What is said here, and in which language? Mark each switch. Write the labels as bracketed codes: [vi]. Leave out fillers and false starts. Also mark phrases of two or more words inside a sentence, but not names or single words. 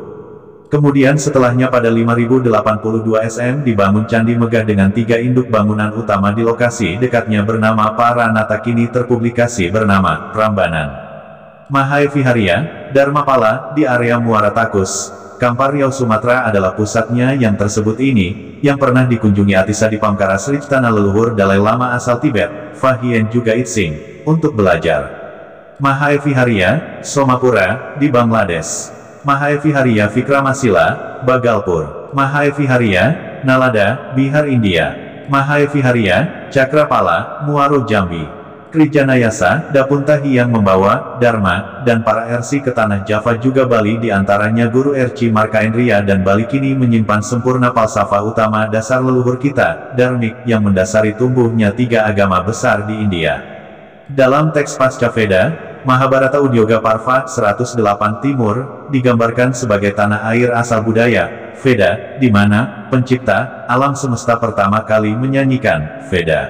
[id] Kemudian setelahnya pada 5082 SM dibangun Candi Megah dengan 3 induk bangunan utama di lokasi dekatnya bernama Paranata kini terpublikasi bernama Prambanan. Mahaevihariya, Dharmapala, di area Muara Takus, Kampar Riau Sumatera adalah pusatnya yang tersebut ini, yang pernah dikunjungi Atisa di Pamkara Srij tanah leluhur Dalai Lama asal Tibet, Fahien juga Itsing, untuk belajar. Mahaevihariya, Somapura, di Bangladesh. Mahaevihariya Vikramasila, Bagalpur. Mahaevihariya, Nalada, Bihar India. Mahaevihariya, Cakrapala, Muaro Jambi. Krijanayasa, Dapuntahi yang membawa, Dharma, dan para RC ke tanah Java juga Bali diantaranya Guru RC Markaendriya dan Bali kini menyimpan sempurna falsafah utama dasar leluhur kita, Dharmik, yang mendasari tumbuhnya 3 agama besar di India. Dalam teks Pasca Veda, Mahabharata Udyoga Parva 108 Timur, digambarkan sebagai tanah air asal budaya, Veda, di mana pencipta alam semesta pertama kali menyanyikan Veda.